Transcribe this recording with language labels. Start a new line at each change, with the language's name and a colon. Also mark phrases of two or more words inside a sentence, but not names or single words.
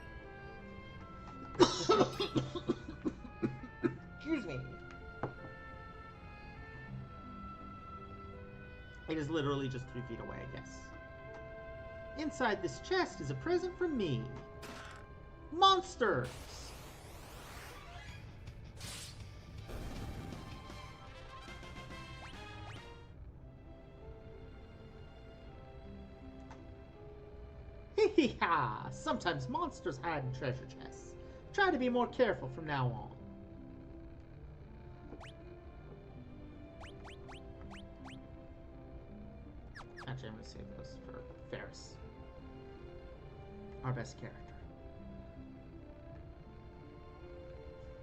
English: Excuse me. It is literally just 3 feet away, I guess. Inside this chest is a present from me. Monsters! Hee-hee-ha! Sometimes monsters hide in treasure chests. Try to be more careful from now on. Actually, I'm going to save those for Ferris. Our best character.